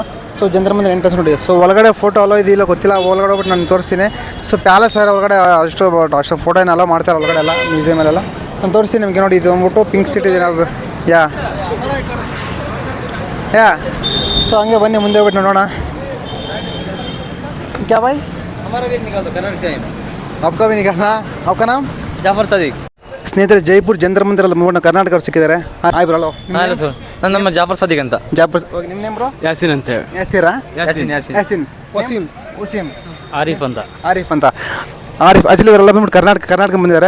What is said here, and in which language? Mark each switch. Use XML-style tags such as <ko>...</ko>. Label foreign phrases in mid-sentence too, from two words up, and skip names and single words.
<kn>ಸೊ ಜಂತರ್ ಮಂತರ ಎಂಟ್ರೆನ್ಸ್ ನೋಡಿ. ಸೊ ಒಳಗಡೆ</kn> <en>photo allow</en> <kn>ಇದೆಯಿಲ್ಲ ಗೊತ್ತಿಲ್ಲ, ಒಳಗಡೆ ಹೋಗ್ಬಿಟ್ಟು ನಾನು ತೋರಿಸ್ತೀನಿ. ಸೊ ಪ್ಯಾಲೇಸ್ ಆದರೆ ಒಳಗಡೆ ಅಷ್ಟು ಫೋಟೋ ಏನು ಅಲೋ ಮಾಡ್ತಾರೆ ಒಳಗಡೆ ಎಲ್ಲ ಮ್ಯೂಸಿಯಮಲ್ಲೆಲ್ಲ. ನಾನು ತೋರಿಸ್ತೀನಿ ನಿಮಗೆ ನೋಡಿ. ಇದು ಬಂದ್ಬಿಟ್ಟು ಪಿಂಕ್ ಸಿಟಿ ಇದೆ ಯಾ. ಸೊ ಹಂಗೆ ಬನ್ನಿ ಮುಂದೆ ಹೋಗ್ಬಿಟ್ಟು ನೋಡೋಣ.</kn> <hi>क्या भाई हमारा भी निकाल दो, कन्नड़ से आपका भी निकालना, आपका नाम</hi> <kn>ಜಾಫರ್ ಸದೀಕ್. ಸ್ನೇಹಿತರೆ ಜೈಪುರ್ ಜಂತರ್ ಮಂತರಲ್ಲಿ ಮೂರನ್ನ ಕರ್ನಾಟಕವ್ರು ಸಿಕ್ಕಿದ್ದಾರೆ.</kn> <en>Hi bro.</en> <kn>ಹಾಂ ಸರ್, ನನ್ನ ನಮ್ಮ ಜಾಫರ್ ಸದೀಕ್ ಅಂತ. ಜಾಫರ್ ನಿಮ್ಮ</kn> <en>name bro?</en> <kn>ಯಾಸಿನ್ ಅಂತ ಹೇಳಿ. ಯಾಸಿರಾ? ಯಾಸಿನ್ ಯಾಸಿನ್ ಯಾಸಿನ್. ವಸೀಂ. ವಸೀಂ. ಆರಿಫ್ ಅಂತ. ಆರಿಫ್ ಅಂತ. ಆರಿಫ್ ಆಕ್ಚುಲಿ ಇವರೆಲ್ಲ ಬಂದ್ಬಿಟ್ಟು ಕರ್ನಾಟಕ ಬಂದಿದ್ದಾರೆ.</kn>